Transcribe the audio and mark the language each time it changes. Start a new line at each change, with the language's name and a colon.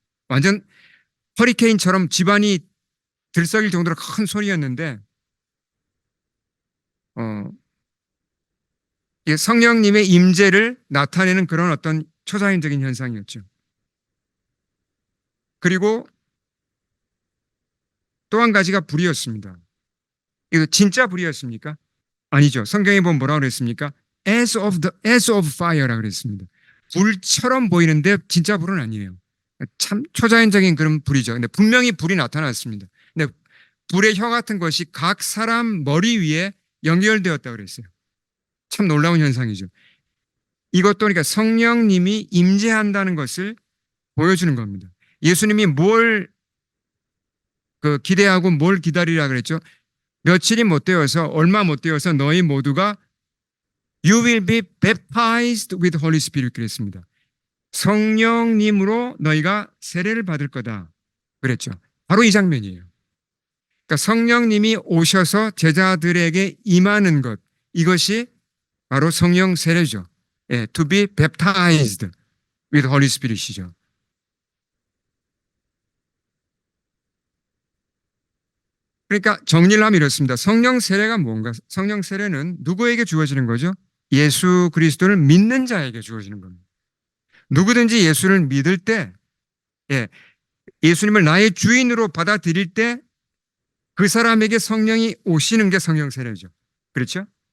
Korean: 완전 허리케인처럼 집안이 들썩일 정도로 큰 소리였는데 이게 성령님의 임재를 나타내는 그런 어떤 초자연적인 현상이었죠. 그리고 또 한 가지가 불이었습니다. 이거 진짜 불이었습니까? 아니죠. 성경에 보면 뭐라고 그랬습니까?
English: as of fire라
Korean: 그랬습니다. 불처럼 보이는데 진짜 불은 아니에요. 참 초자연적인 그런 불이죠. 근데 분명히 불이 나타났습니다. 근데 불의 혀 같은 것이 각 사람 머리 위에 연결되었다고 그랬어요. 참 놀라운 현상이죠. 이것도 그러니까 성령님이 임재한다는 것을 보여주는 겁니다. 예수님이 뭘 기대하고 뭘 기다리라 그랬죠? 며칠이 못 되어서 얼마 못 되어서 너희 모두가
English: You will be baptized with Holy Spirit
Korean: 그랬습니다. 성령님으로 너희가 세례를 받을 거다 그랬죠. 바로 이 장면이에요. 그러니까 성령님이 오셔서 제자들에게 임하는 것 이것이 바로 성령 세례죠. 예,
English: to be baptized with Holy Spirit이죠.
Korean: 그러니까 정리를 하면 이렇습니다. 성령 세례가 뭔가? 성령 세례는 누구에게 주어지는 거죠? 예수 그리스도를 믿는 자에게 주어지는 겁니다. 누구든지 예수를 믿을 때, 예, 예수님을 나의 주인으로 받아들일 때 그 사람에게 성령이 오시는 게 성령 세례죠. 그렇죠?